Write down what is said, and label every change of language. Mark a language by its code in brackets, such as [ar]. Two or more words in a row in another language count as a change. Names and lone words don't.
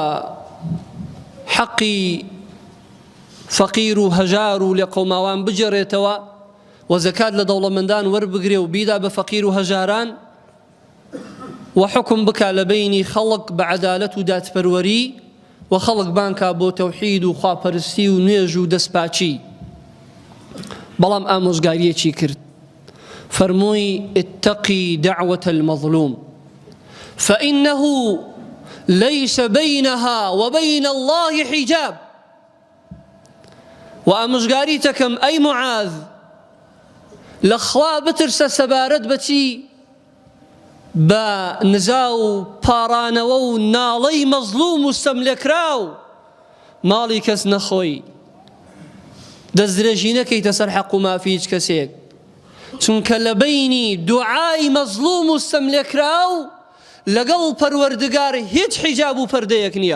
[ckb] حەقی فەقیر و هەژار و لە قەوماوان بجێڕێتەوە و زەکات لە دەوڵەمەندان وەربگرێ و بیدا بە فەقیر و هەژاران و حکم بکا لە بینی خەڵک بە عەدالەت و دادپەروەری و خەڵک بانکا بۆ تەوحید و خواپەرستی و نوێژ و دەستپاچی. بەڵام ئامۆژگاریەکی کرد، فەرمووی [ar] اتقی دعوة المظلوم فإنه ليس بينها وبين الله حجاب. [ckb] وأمژگاری تەکەم ئەی معاذ لە خوا بترسە سەبارەت بەچی بە نزا و پاڕانەوە و ناڵەی مەزلوم و سەملێکراو ماڵی کەس نەخۆی، دەستدرێژی نەکەیتە سەر حەق و مافی هیچ کەسێک، چونکە لە بینی دوعای مەزلوم و سەملێکراو لەگەڵ پەروەردگار هیچ حیجاب و پەردەیەک نییە.